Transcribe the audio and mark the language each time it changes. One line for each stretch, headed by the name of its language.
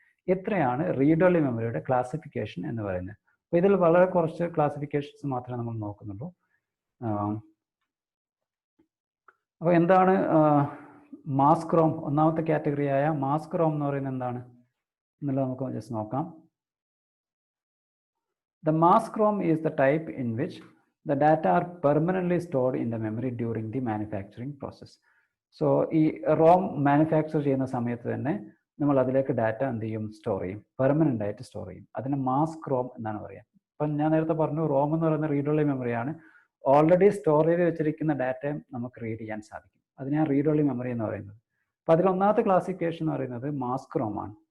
Malayalam: ഇത്രയാണ് read only മെമ്മറിയുടെ classification എന്ന് പറയുന്നത്. അപ്പോൾ ഇതിൽ വളരെ കുറച്ച് ക്ലാസിഫിക്കേഷൻസ് മാത്രമേ നമ്മൾ നോക്കുന്നുള്ളൂ. അപ്പോൾ എന്താണ് മാസ്ക് റോം? ഒന്നാമത്തെ കാറ്റഗറിയായ മാസ്ക് റോം എന്ന് പറയുന്നത് എന്താണ് എന്നുള്ളത് നമുക്ക് ജസ്റ്റ് നോക്കാം.
English: The mask ROM is the type in which the data are permanently stored in the memory during the manufacturing process.
Malayalam: So ഈ റോം മാനുഫാക്ചർ ചെയ്യുന്ന സമയത്ത് തന്നെ നമ്മൾ അതിലേക്ക് ഡാറ്റ എന്ത് ചെയ്യും, സ്റ്റോർ ചെയ്യും, പെർമനൻ്റ് ആയിട്ട് സ്റ്റോർ ചെയ്യും. അതിന് മാസ്ക് റോം എന്നാണ് പറയുക. അപ്പം ഞാൻ നേരത്തെ പറഞ്ഞു, റോം എന്ന് പറയുന്ന റീഡ് ഒൺലി മെമ്മറിയാണ്. ഓൾറെഡി സ്റ്റോർ ചെയ്ത് വെച്ചിരിക്കുന്ന ഡാറ്റയും നമുക്ക് റീഡ് ചെയ്യാൻ സാധിക്കും. അതിനാണ് റീഡ് ഒൺലി മെമ്മറി എന്ന് പറയുന്നത്. അപ്പോൾ അതിലൊന്നാമത്തെ ക്ലാസിഫിക്കേഷൻ എന്ന് പറയുന്നത് മാസ്ക് റോം ആണ്.